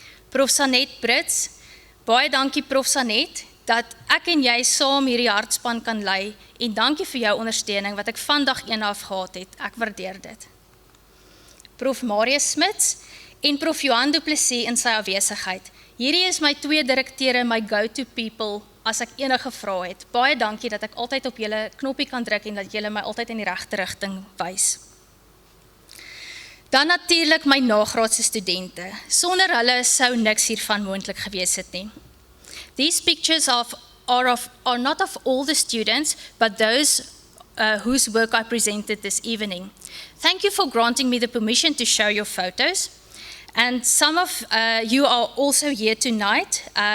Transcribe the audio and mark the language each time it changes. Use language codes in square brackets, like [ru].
[af] Prof Sanet Brits, baie dankie Prof Sanet, dat ek en jy saam hierdie hartspan kan lei en dankie vir jou ondersteuning wat ek vandag een af gehad het, ek waardeer dit. Prof Marius Smits en Prof Johan Du Plessis in sy afwesigheid. Hierdie is my 2 direkteure, my [en] go-to people, [af] as ek enige vrae het. Baie dankie dat ek altyd op julle knoppie kan druk en dat julle my altyd in die regte rigting wys. Dan natuurlik my nagraadse studente. Sonder hulle sou niks hiervan moontlik gewees het nie. [en] These pictures are not of all the students, but those whose work I presented this evening. Thank you for granting me the permission to show your photos. And some of you are also here tonight.